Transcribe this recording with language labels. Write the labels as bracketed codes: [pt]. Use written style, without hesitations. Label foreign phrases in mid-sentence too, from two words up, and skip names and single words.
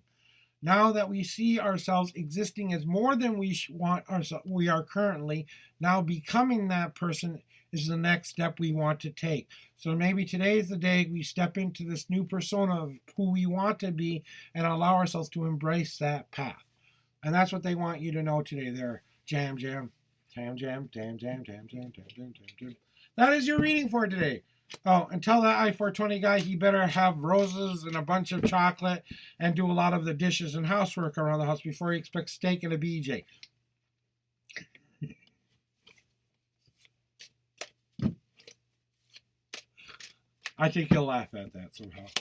[en] Now that we see ourselves existing as more than we are currently, now becoming that person is the next step we want to take. So maybe today is the day we step into this new persona of who we want to be and allow ourselves to embrace that path. And that's what they want you to know today there. Jam, jam, tam, jam, tam, jam, tam, jam, tam, jam, tam, jam. That is your reading for today. Oh, and tell that I-420 guy he better have roses and a bunch of chocolate and do a lot of the dishes and housework around the house before he expects steak and a BJ. I think he'll laugh at that somehow.